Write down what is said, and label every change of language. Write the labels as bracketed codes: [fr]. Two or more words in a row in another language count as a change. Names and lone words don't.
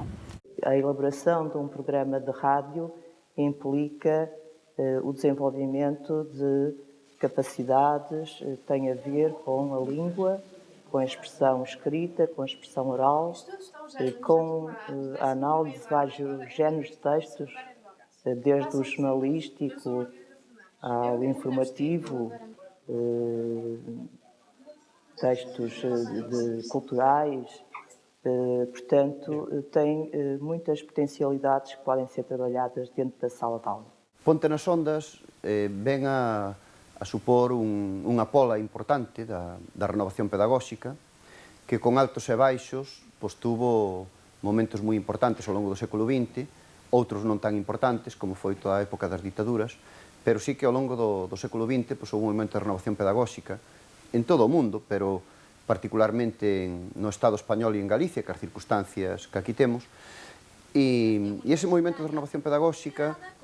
[pt] A elaboração de um programa de rádio implica o desenvolvimento de capacidades, tem a ver com a língua, com a expressão escrita, com a expressão oral, com a análise de vários géneros de textos, desde o jornalístico ao informativo, textos culturais. Portanto, tem muitas potencialidades que podem ser trabalhadas dentro da sala de aula. [gl] Ponte nas Ondas ven a supor unha pola importante da renovación pedagóxica que con altos e baixos tuvo momentos moi importantes ao longo do século XX, outros non tan importantes como foi toda a época das ditaduras, pero sí que ao longo do século XX houve un momento de renovación pedagóxica en todo o mundo, pero particularmente no Estado español e en Galicia, que as circunstancias que aquí temos, e ese movimento de renovación pedagóxica,